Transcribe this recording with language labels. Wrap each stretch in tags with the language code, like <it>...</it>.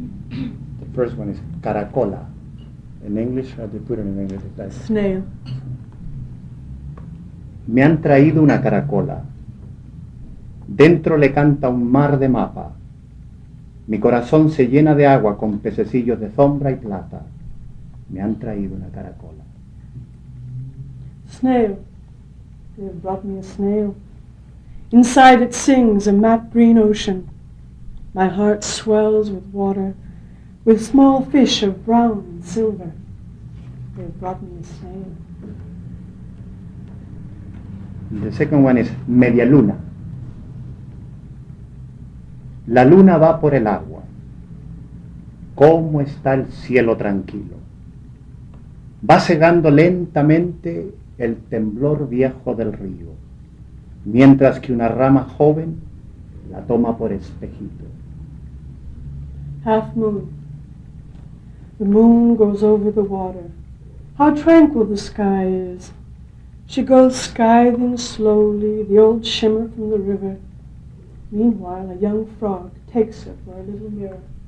<en>The first one is Caracola. In English, how do you put it in English? Snail.</en> <es>Me han traído una caracola. Dentro le canta un mar de mapa. Mi corazón se llena de agua con pececillos de sombra y plata. Me han traído una caracola.</es> <en>Snail. They have brought me a snail. Inside it sings a matte green ocean. My heart swells with water, with small fish of brown and silver. They have brought me a snail. The second one is Media Luna.</en> <es>La luna va por el agua. ¿Cómo está el cielo tranquilo? Va cegando lentamente el temblor viejo del río, mientras que una rama joven la toma por espejito.</es> <en>Half moon. The moon goes over the water. How tranquil the sky is. She goes scything slowly the old shimmer from the river. Meanwhile, a young frog takes her for a little mirror.</en>